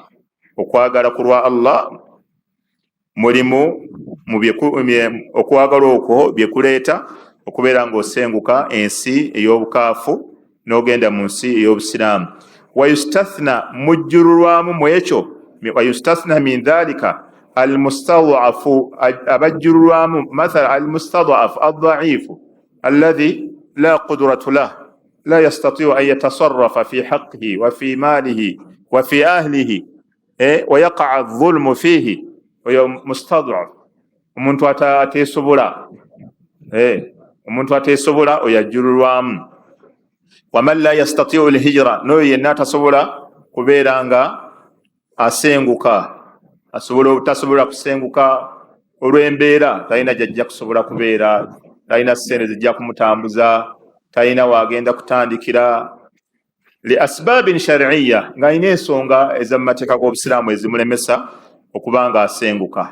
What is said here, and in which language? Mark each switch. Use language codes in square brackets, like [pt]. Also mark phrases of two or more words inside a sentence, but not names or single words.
[lg] Okwagala ku lwa Allah mulimu okwagala okwo byekuleeta okubeera ng'osenguka ensi ey'obukaafu n'ogenda mu nsi ey'obusiraamu. [ar] ويستثنى [lg] mujjululwamu mu ekyo, [ar] ويستثنى من ذلك المستضعف، abajjululwamu مثلا المستضعف الضعيف الذي لا قدرة له لا يستطيع أن يتصرف في حقه وفي ماله وفي أهله ويقع الظلم فيه. [lg] Oyo mustadhaf, omuntu ateesobola, omuntu ateesobola oyo ajjululwamu. [ar] ومن لا يستطيع الهجرة, [lg] n'oyo yenna atasobola kubeera nga asenguka, tasobola kusenguka olw'embeera, talina gy'ajja kusobola kubeera, talina ssente zijja kumutambuza, talina waagenda kutandikira, [ar] لأسباب شرعية, [lg] ng'alina ensonga ez'amateeka g'obusiraamu ezimulemesa okuba nga asenguka.